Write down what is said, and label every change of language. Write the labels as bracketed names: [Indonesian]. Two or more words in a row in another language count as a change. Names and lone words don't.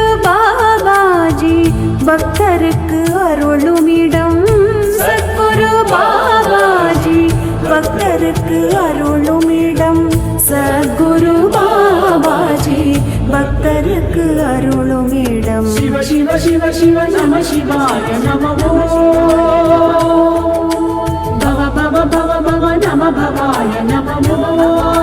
[Tamil] பாபாஜி பக்தருக்கு அருளுமிடம் சத்குரு பாபாஜி பக்தருக்கு அருளுமிடம் சத்குரு பாபாஜி பக்தருக்கு அருளுமிடம் [Sanskrit] शिव शिव शिव शिव नम शिवाय नमो भव भव भव भव नम भवाय नमो